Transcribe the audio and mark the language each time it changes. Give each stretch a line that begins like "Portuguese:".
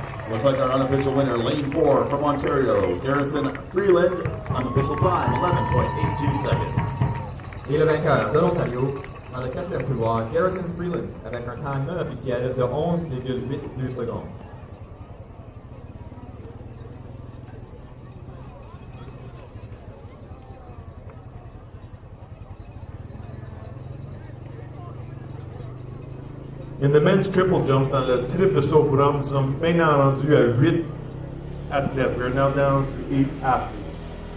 English: Looks like our unofficial winner, Lane 4 from Ontario, Garrison Freeland, unofficial time 11.82 seconds.
French: Et le vainqueur de l'Ontario, dans le quatrième couloir, Garrison Freeland, avec un temps non officiel de 11,82 secondes.
English: In the men's triple jump,
French: dans le triple saut pour hommes, nous sommes maintenant rendus à 8 athlètes.
English: We are now down to 8 athletes.